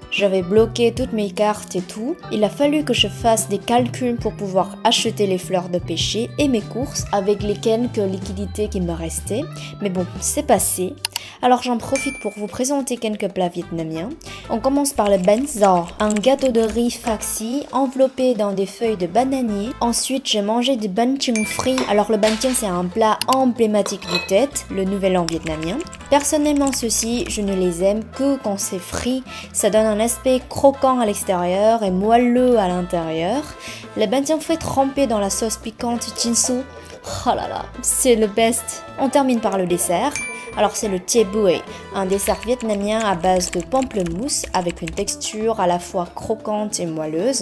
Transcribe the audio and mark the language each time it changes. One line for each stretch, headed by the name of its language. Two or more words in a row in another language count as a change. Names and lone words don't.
French: J'avais bloqué toutes mes cartes et tout. Il a fallu que je fasse des calculs pour pouvoir acheter les fleurs de pêcher et mes courses avec les quelques liquidités qui me restaient. Mais bon, c'est passé. Alors j'en profite pour vous présenter quelques plats vietnamiens. On commence par le
Vietnamese: bánh giò,
French: un gâteau de riz farci enveloppé dans des feuilles de bananier. Ensuite, j'ai mangé du
Vietnamese: bánh chưng
French: frit. Alors le
Vietnamese: bánh chưng,
French: c'est un plat emblématique du Tet, le nouvel an vietnamien. Personnellement, ceux-ci, je ne les aime que quand c'est frit. Ça donne un aspect croquant à l'extérieur et moelleux à l'intérieur. Le
Vietnamese: bánh chưng
French: frit trempé dans la sauce piquante Jinsu. Oh là là, c'est le best. On termine par le dessert. Alors c'est le
Vietnamese: Tie Bue,
French: un dessert vietnamien à base de pamplemousse avec une texture à la fois croquante et moelleuse.